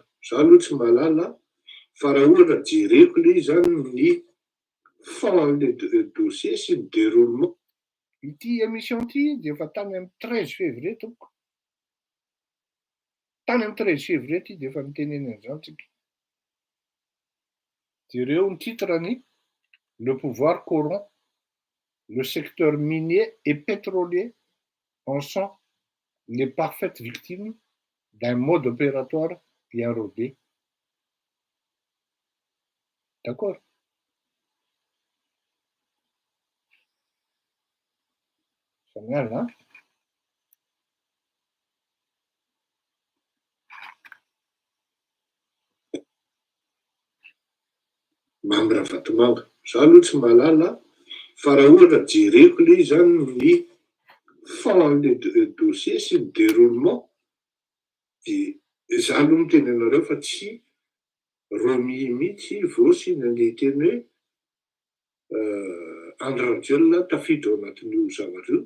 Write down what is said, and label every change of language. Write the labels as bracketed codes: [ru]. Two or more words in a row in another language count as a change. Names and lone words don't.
[mg] Za aloha tsy mahalala fa raha ohatra jereko le zany ny [fr] fond le dossier [mg] sy ny déroulement. Ity émission ity dia efa tany amin'ny 13 février tompoko. Tany amin'ny 13 février ity dia efa nitenena an'izany tsika. Jereo ny titrany [fr] Le pouvoir corrompt. le secteur minier et pétrolier en sont les parfaites victimes d'un mode opératoire bien rodé. D'accord? C'est mal, hein? [mg] Mambra vatomanga. Za aloha tsy mahalala fa raha ohatra jereko le zany ny [fr] fond le dossier [mg] sy ny déroulement de za aloha miteny anareo fa tsy remis mihitsy vosy nandeha teny hoe Andry Rajoelina tafiditra ao anatin'io zavatra io.